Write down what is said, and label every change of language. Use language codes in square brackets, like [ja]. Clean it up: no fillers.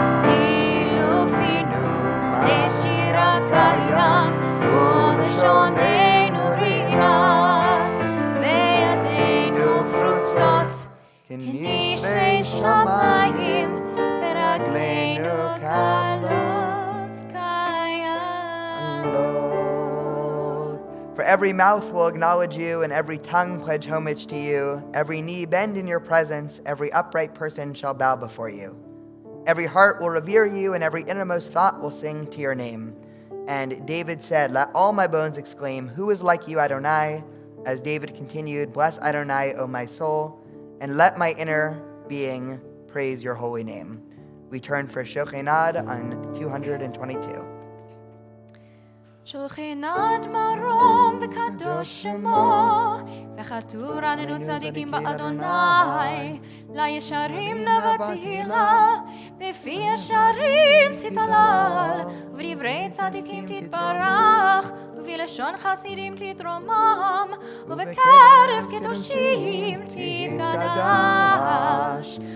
[he] אילופינו לשירה קיים, ולשוננו רינה, וידינו פרוסות כנשרי שמיים, ורגלינו קלות כאיילות. [en] For every mouth will acknowledge you, and every tongue pledge homage to you. Every knee bend in your presence, every upright person shall bow before you. Every heart will revere you, and every innermost thought will sing to your name. And David said, let all my bones exclaim, who is like you, Adonai? As David continued, bless Adonai, O my soul, and let my inner being praise your holy name. We turn for Shochenad on 222. [he] שוכנת מרום וקדוש שמו, וכתוב רננו צדיקים באדוני, לישרים נבתילה, בפי ישרים תתהלל, ובדברי צדיקים תתברך, ובלשון חסידים תתרומם, ובקרב קדושים תתקדש.